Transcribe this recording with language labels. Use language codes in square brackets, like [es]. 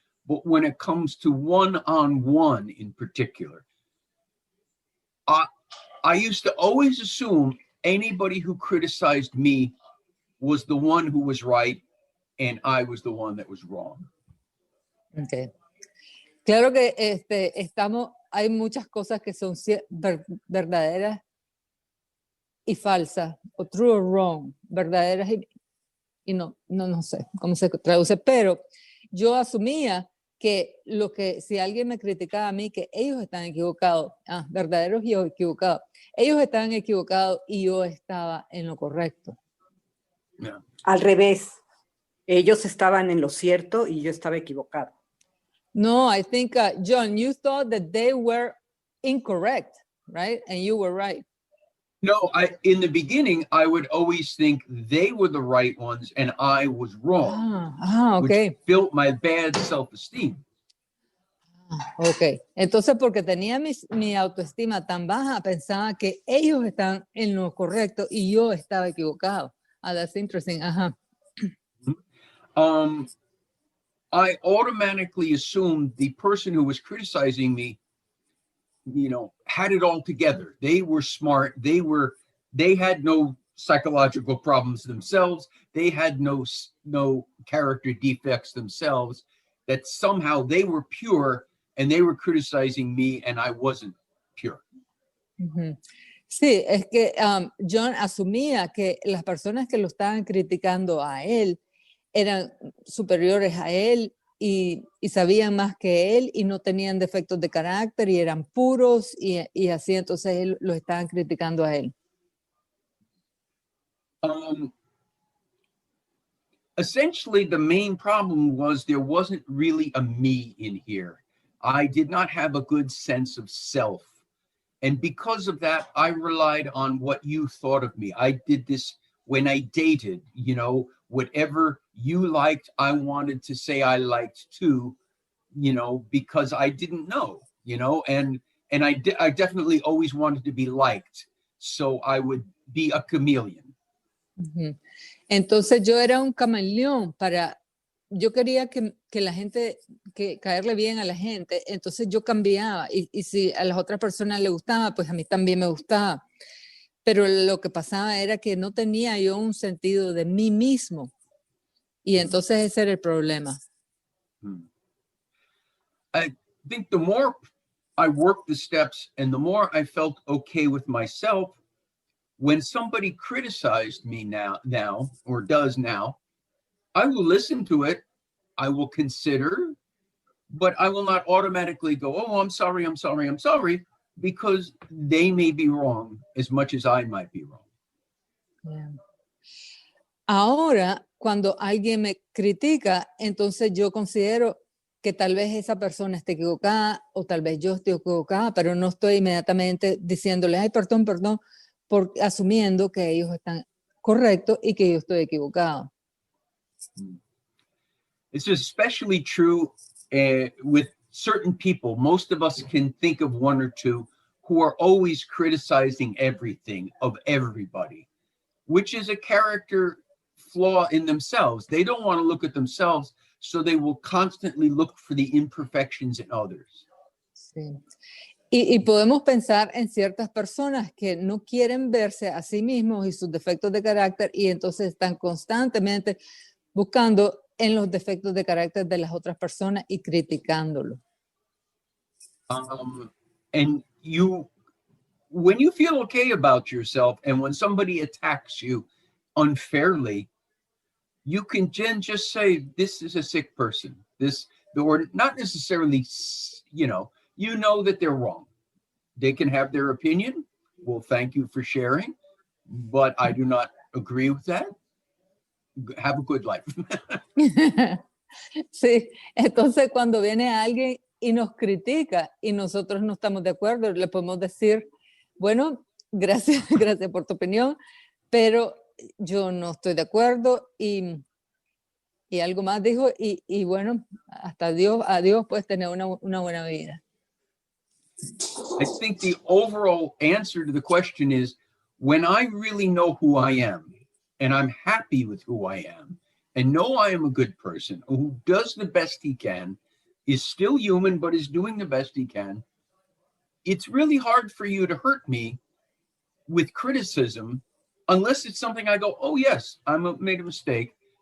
[en] But when it comes to one-on-one in particular, I used to always assume anybody who criticized me was the one who was right and I was the one that was wrong. Okay. [es] Claro que hay muchas cosas que son verdaderas y falsas, o [en] true or wrong, [es] verdaderas y no sé cómo se traduce, pero yo asumía que si alguien me criticaba a mí, que ellos están equivocados, verdaderos y yo equivocados, ellos estaban equivocados y yo estaba en lo correcto. [en] Yeah. [es] Al revés, ellos estaban en lo cierto y yo estaba equivocado. [en] No, I think, John, you thought that they were incorrect, right? And you were right. No, in the beginning, I would always think they were the right ones and I was wrong, Okay. which built my bad self-esteem. [es] Ok, entonces porque tenía mi autoestima tan baja, pensaba que ellos estaban en lo correcto y yo estaba equivocado. [en] That's interesting. Ajá. I automatically assumed the person who was criticizing me, had it all together. They were smart. They had no psychological problems themselves. They had no character defects themselves, that somehow they were pure and they were criticizing me and I wasn't pure. Uh-huh. [es] Sí, es que John asumía que las personas que lo estaban criticando a él eran superiores a él y sabían más que él y no tenían defectos de carácter y eran puros y así, entonces él lo estaban criticando a él. [en] Essentially, the main problem was there wasn't really a me in here. I did not have a good sense of self. And because of that, I relied on what you thought of me. I did this when I dated, whatever you liked, I wanted to say I liked too, because I didn't know, and I definitely always wanted to be liked. So I would be a chameleon. Uh-huh. [es] Entonces yo era un camaleón yo quería que la gente, que caerle bien a la gente, entonces yo cambiaba y si a las otras personas le gustaba, pues a mí también me gustaba. Pero lo que pasaba era que no tenía yo un sentido de mí mismo y entonces ese era el problema. [en] I think the more I worked the steps and the more I felt okay with myself, when somebody criticized me now or does now, I will listen to it, I will consider, but I will not automatically go, oh, I'm sorry, because they may be wrong as much as I might be wrong. Yeah. [es] Ahora, cuando alguien me critica, entonces yo considero que tal vez esa persona esté equivocada o tal vez yo esté equivocada, pero no estoy inmediatamente diciéndole, ay, perdón, asumiendo que ellos están correctos y que yo estoy equivocado. [en] It's especially true with certain people. Most of us can think of one or two who are always criticizing everything of everybody, which is a character flaw in themselves. They don't want to look at themselves, so they will constantly look for the imperfections in others. [es] Sí. Y podemos pensar en ciertas personas que no quieren verse a sí mismos y sus defectos de carácter y entonces están constantemente buscando en los defectos de carácter de las otras personas y criticándolo. [en] And when you feel okay about yourself and when somebody attacks you unfairly, you can just say, this is a sick person. Or not necessarily, you know that they're wrong. They can have their opinion. Well, thank you for sharing, but I do not agree with that. Have a good life. [es] Sí, entonces cuando viene alguien y nos critica y nosotros no estamos de acuerdo, le podemos decir, bueno, gracias por tu opinión, pero yo no estoy de acuerdo y algo más dijo y bueno, hasta adiós, puedes tener una buena vida. [en] I think the overall answer to the question is, when I really know who I am and I'm happy with who I am and know I am a good person who does the best he can, is still human, but is doing the best he can, it's really hard for you to hurt me with criticism unless it's something I go, oh yes, made a mistake.